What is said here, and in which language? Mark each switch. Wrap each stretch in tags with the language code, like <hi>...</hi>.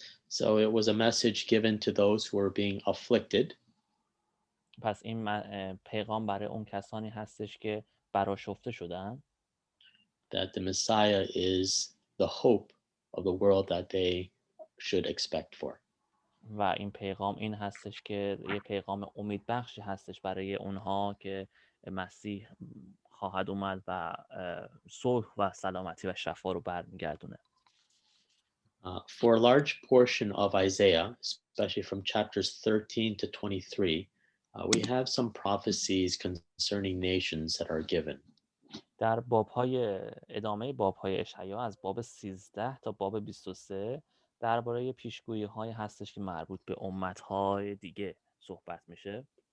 <en>So it was a message given to those who were being afflicted.</en> <fa>پس این پیغام برای اون کسانی هستش که برآشفته شدن.</fa> <en>That the Messiah is the hope of the world that they should expect for.</en> <fa>و این پیغام این هستش که یه پیغام امیدبخشی هستش برای اونها که مسیح خواهد اومد و صلح و سلامتی و شفا رو برمیگردونه.</fa> <en>For a large portion of Isaiah, especially from chapters 13 to 23, we have some prophecies concerning nations that are given.</en> <fa>در باب‌های ادامه باب‌های اشعیا از باب 13 تا باب 23 درباره پیشگویی‌های هستش که مربوط به امت‌های دیگه صحبت میشه.</fa>